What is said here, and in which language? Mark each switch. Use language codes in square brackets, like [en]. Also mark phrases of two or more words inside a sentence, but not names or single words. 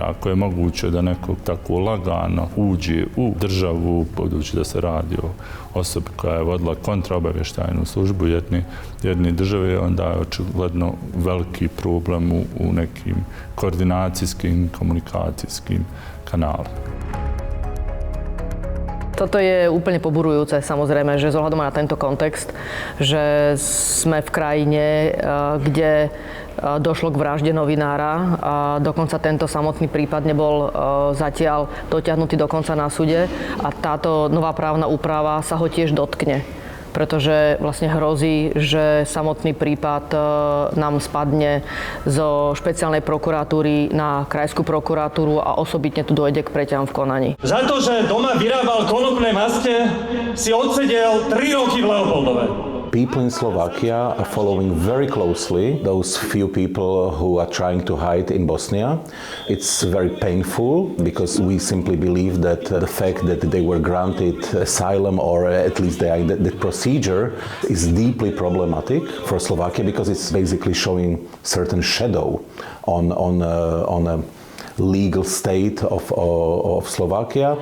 [bs] Ako je moguće da neko tako lagano uđe u državu, budući da se radi o osobi koja je vodila kontraobavještajnu službu jedne države, onda je očigledno veliki problem u nekim koordinacijskim, komunikacijskim kanálom. [sk] Toto je úplne poburujúce, samozrejme, že zohľadom na tento kontext, že sme v krajine, kde došlo k vražde novinára a dokonca tento samotný prípad nebol zatiaľ dotiahnutý dokonca na súde a táto nová právna úprava sa ho tiež dotkne. Pretože vlastne hrozí, že samotný prípad nám spadne zo špeciálnej prokuratúry na krajskú prokuratúru a osobitne tu dojde k preťahom v konaní. Za to, že doma vyrábal konopné maste, si odsedel 3 roky v Leopoldove. [en] People in Slovakia are following very closely those few people who are trying to hide in Bosnia. It's very painful because we simply believe that the fact that they were granted asylum or at least the procedure is deeply problematic for Slovakia because it's basically showing certain shadow on a legal state of Slovakia.